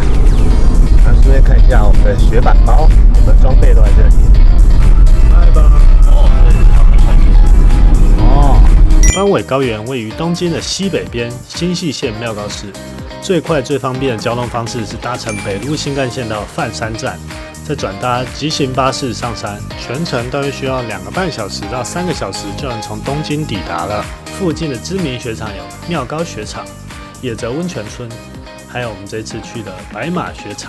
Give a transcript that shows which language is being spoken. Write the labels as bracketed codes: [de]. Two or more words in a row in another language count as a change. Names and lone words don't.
[zh] 然後順便看一下我們的雪板包，我們的裝備都在這裡。來吧。坂尾高原位於東京的西北邊，新舄線妙高市。最快最方便的交通方式是搭乘北陸新幹線到飯山站，再轉搭急行巴士上山，全程大約需要2個半小時到3個小時就能從東京抵達了。附近的知名雪場有妙高雪場、野澤溫泉村，還有我們這次去的白馬雪場。